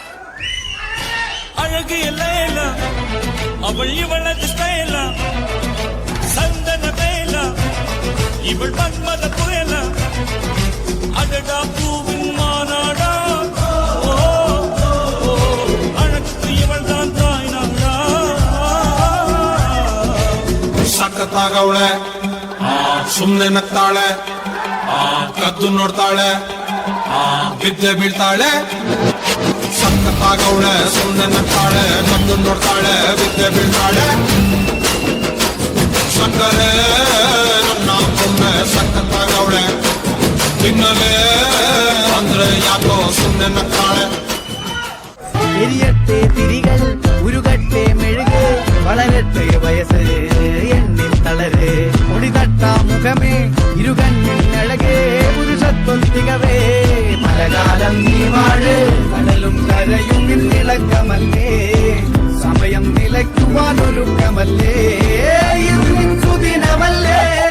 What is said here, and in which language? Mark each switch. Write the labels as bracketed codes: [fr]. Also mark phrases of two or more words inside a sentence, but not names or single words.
[ta] அழகிய லைலா அவள் இவளது ஸ்டைலா சந்தன வேலா இவள் மன்மத புயலா அடடா பூவின் மாநாடா அழகத்து இவள் தான் தாய்நாடா. [kn] ಸಖತ್ತಾಗವಳೆ, ಸುಮ್ನೆ ನಗ್ತಾಳೆ, ಕದ್ದು ನೋಡ್ತಾಳೆ, ಬಿದ್ದೆ ಬೀಳ್ತಾಳೆ. ಸಖತ್ತಾಗವಳೆ, ಸುಮ್ನೆ ನಗ್ತಾಳೆ, ಕದ್ದು ನೋಡ್ತಾಳೆ, ಬಿದ್ದೆ ಬೀಳ್ತಾಳೆ. ಸಕ್ಕರೆ ನನ್ನ ಒಮ್ಮೆ ಸಖತ್ತಾಗವಳೆ, ತಿನ್ನಲೇ ಅಂದ್ರೆ ಯಾಕೋ ಸುಮ್ನೆ ನಗ್ತಾಳೆ. [ml] എരിയട്ടെ തിരികൾ ഉരുകട്ടെ മെഴുക് വളരട്ടെ വയസ്സ് എണ്ണിൽ തളര് ഒടിതട്ട മുഖമേ ഇരുകണ്ണിനഴകേ പുരുഷത്വം തികവേ മലകാലം നീ വാഴ് കടലും കരയും ഇന്നിളക്കമല്ലേ സമയം നിലയ്ക്കുവാനൊരുക്കമല്ലേ സുദിനമല്ലേ